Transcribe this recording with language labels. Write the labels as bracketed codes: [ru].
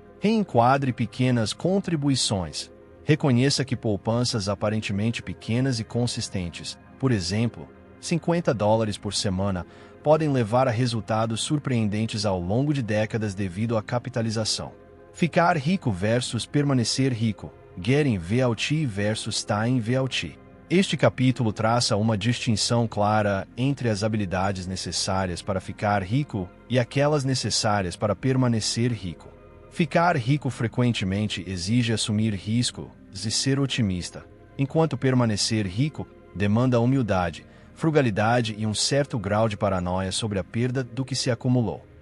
[pt] Reenquadre pequenas contribuições. Reconheça que poupanças aparentemente pequenas e consistentes, por exemplo, $50 por semana, podem levar a resultados surpreendentes ao longo de décadas devido à capitalização. Ficar rico versus permanecer rico. [en] Getting wealthy versus staying wealthy. [pt] Este capítulo traça uma distinção clara entre as habilidades necessárias para ficar rico e aquelas necessárias para permanecer rico. Ficar rico frequentemente exige assumir riscos e ser otimista, enquanto permanecer rico demanda humildade, frugalidade e um certo grau de paranoia sobre a perda do que se acumulou.